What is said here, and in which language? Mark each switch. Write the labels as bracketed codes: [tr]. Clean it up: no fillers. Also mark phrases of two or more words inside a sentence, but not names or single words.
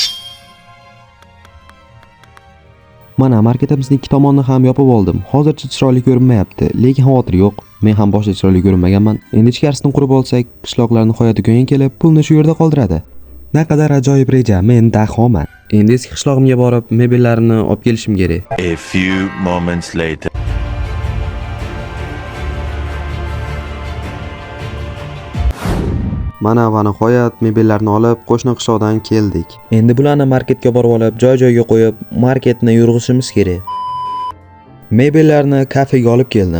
[uz] Mana marketimizning ikki tomonini ham yopib oldim. Hozircha chiroyli ko'rinmayapti, lekin xavotir yo'q. Men ham boshida chiroyli ko'rinmaganman. Endi ichkarisini qurib olsak, qishloqlar nihoyatda ko'yin kelib, pulni shu yerda qoldiradi. Naqadar ajoyib reja, men dahoman. Endi eski qishlog'imga borib, mebellarimni olib kelishim kerak. [en] A few moments later. [uz] Mana va nihoyat mebellarni olib qo'shni qishloqdan keldik. Endi bularni marketga borib olib, joy-joyga qo'yib, marketni yurg'izishimiz kerak. Mebellarni kafega olib keldim.